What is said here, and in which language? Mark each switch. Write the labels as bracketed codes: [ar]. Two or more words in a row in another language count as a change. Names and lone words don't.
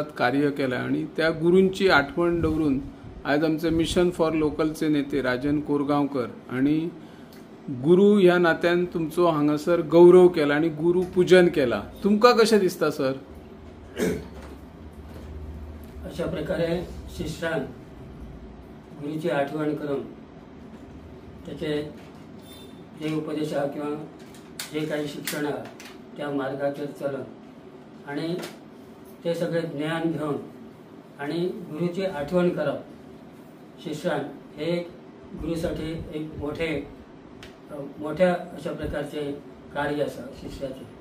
[kok] कार्य केलं आणि त्या गुरूंची आठवण दवरून आज आमचे मिशन फॉर लोकलचे नेते राजन कोरगांवकर आणि गुरु ह्या नात्यान तुमचो हांगासर गौरव केला आणि गुरु पूजन केला. तुमका कशें दिसता सर? अशा प्रकारे शिष्यान गुरुची आठवण करून त्याचे जे उपदेश किंवा जे काही शिक्षण त्या मार्गाचेर चलून आणि ते सगळे ज्ञान घेऊन आणि गुरुची आठवण करप शिष्यान हे गुरुसाठी एक मोठ्या अशा प्रकारचे कार्य आसा शिष्याचे.